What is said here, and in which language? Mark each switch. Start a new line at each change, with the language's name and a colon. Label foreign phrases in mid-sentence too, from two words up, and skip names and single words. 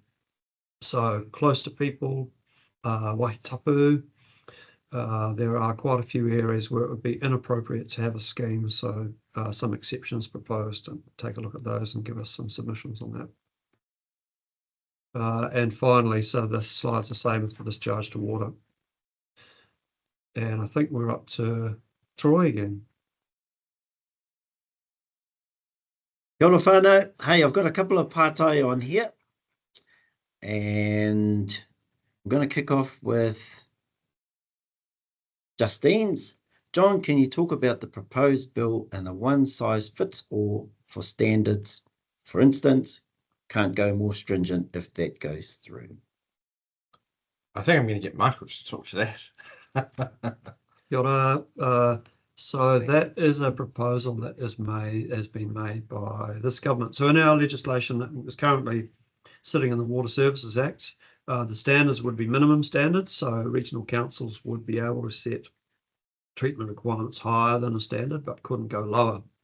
English: So close to people, Waitapu, there are quite a few areas where it would be inappropriate to have a scheme. So some exceptions proposed, and take a look at those and give us some submissions on that. And finally, so this slide's the same as the discharge to water. And I think we're up to Troy again.
Māori: Kia ora whānau.
English: Hey, I've got a couple of pātai on here, and I'm going to kick off with Justine's. John, can you talk about the proposed bill and the one-size-fits-all for standards? For instance, can't go more stringent if that goes through. I think I'm going to get Michael to talk to that.
Māori: Kia ora.
English: So that is a proposal that has been made by this government. So in our legislation that is currently sitting in the Water Services Act, the standards would be minimum standards. So regional councils would be able to set treatment requirements higher than a standard, but couldn't go lower.